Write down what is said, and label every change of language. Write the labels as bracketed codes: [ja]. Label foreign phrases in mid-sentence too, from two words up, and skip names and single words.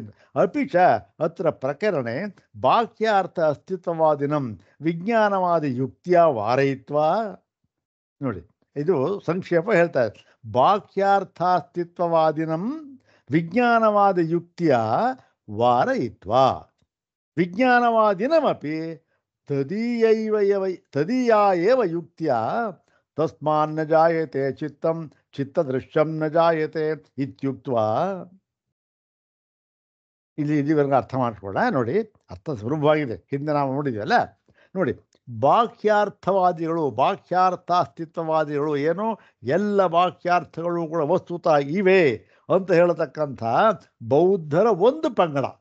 [sa] ಅಪಿಚ ಅತ್ರ ಪ್ರಕರಣೆ ಬಾಹ್ಯಾರ್ಥ ಅಸ್ತಿತ್ವವಾದಿನಂ ವಿಜ್ಞಾನವಾದಿ ಯುಕ್ತಿಯ ವಾರಯಿತ್ವ. [kn] ನೋಡಿ, ಇದು ಸಂಕ್ಷೇಪ ಹೇಳ್ತಾ ಇದೆ. [sa] ಬಾಹ್ಯಾರ್ಥಾಸ್ತಿತ್ವವಾದಿನಂ ವಿಜ್ಞಾನವಾದ ಯುಕ್ತಿಯ ವಾರಯಿತ್ವ. ವಿಜ್ಞಾನವಾದಿನಮಪಿ ತದೀಯಾ ಏವ ಯುಕ್ತಿಯ ತಸ್ಮಾನ್ನ ಜಾಯತೆ ಚಿತ್ತಂ ಚಿತ್ತದೃಶ್ಯಂ ನ ಜಾಯತೆ ಇತ್ಯುಕ್ತ್ವಾ. [kn] ಇಲ್ಲಿವರೆಗೆ ಅರ್ಥ ಮಾಡಿಸ್ಕೊಳ್ಳ. ನೋಡಿ, ಅರ್ಥ ಸುಲಭವಾಗಿದೆ, ಹಿಂದೆ ನಾವು ನೋಡಿದ್ವಲ್ಲ. ನೋಡಿ, ಬಾಹ್ಯಾರ್ಥವಾದಿಗಳು, ಬಾಹ್ಯಾರ್ಥಾಸ್ತಿತ್ವವಾದಿಗಳು ಏನು, ಎಲ್ಲ ಬಾಹ್ಯಾರ್ಥಗಳು ಕೂಡ ವಸ್ತುತ ಇವೆ ಅಂತ ಹೇಳತಕ್ಕಂಥ ಬೌದ್ಧರ ಒಂದು ಪಂಗಡ.